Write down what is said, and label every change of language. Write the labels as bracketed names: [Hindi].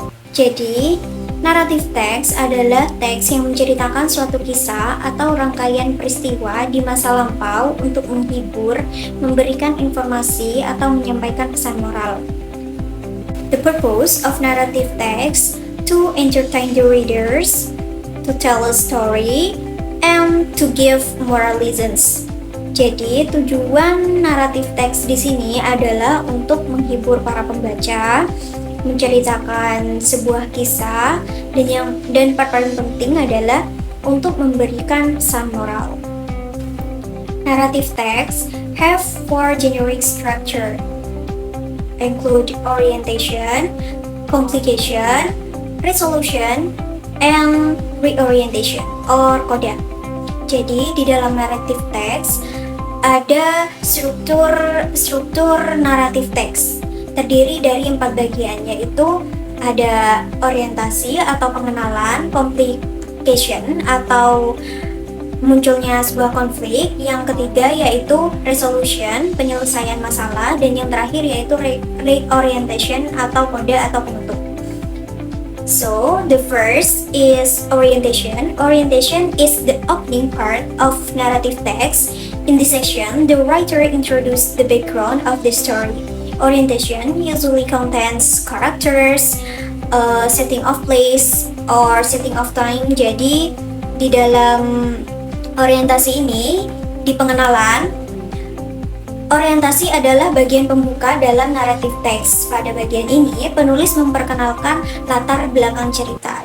[Indonesian] Jadi, narrative text adalah teks yang menceritakan suatu kisah atau rangkaian peristiwa di masa lampau untuk menghibur, memberikan informasi, atau menyampaikan pesan moral. [English] The purpose of narrative text to entertain the readers, to tell a story, and to give moral lessons. [Indonesian] Jadi, tujuan naratif teks di sini adalah untuk menghibur para pembaca, menceritakan sebuah kisah, dan part paling penting adalah untuk memberikan pesan moral. [English] Narrative text have four generic structure, include orientation, complication, resolution, and reorientation or coda. [Indonesian] Jadi di dalam narrative text ada struktur naratif teks terdiri dari 4 bagian, yaitu ada orientasi atau pengenalan, complication atau munculnya sebuah konflik, yang ketiga yaitu resolution, penyelesaian masalah, dan yang terakhir yaitu reorientation atau coda atau penutup. [English] So, the first is orientation. Orientation is the opening part of narrative text. In this section, the writer introduces the background of the story. Orientation usually contains characters, setting of place, or setting of time. [Indonesian] Jadi, di dalam orientasi ini, di pengenalan, orientasi adalah bagian pembuka dalam naratif teks. Pada bagian ini, penulis memperkenalkan latar belakang cerita.